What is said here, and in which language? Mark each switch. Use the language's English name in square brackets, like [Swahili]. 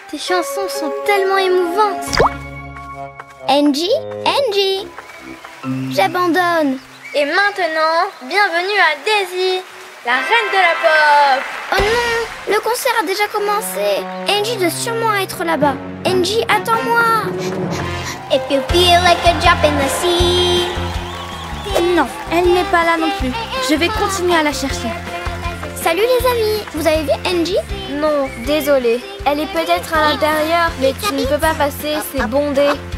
[French] Tes chansons sont tellement émouvantes. Angie, Angie. J'abandonne. Et maintenant, bienvenue à Daisy, la reine de la pop. Oh non, le concert a déjà commencé. Angie doit sûrement être là-bas. Angie, attends-moi. [English] If you feel like a drop in the sea. [French] Non, elle n'est pas là non plus. Je vais continuer à la chercher. Salut les amis. Vous avez vu Angie? Non, désolée. Elle est peut-être à l'intérieur, mais tu ne peux pas passer, c'est bondé.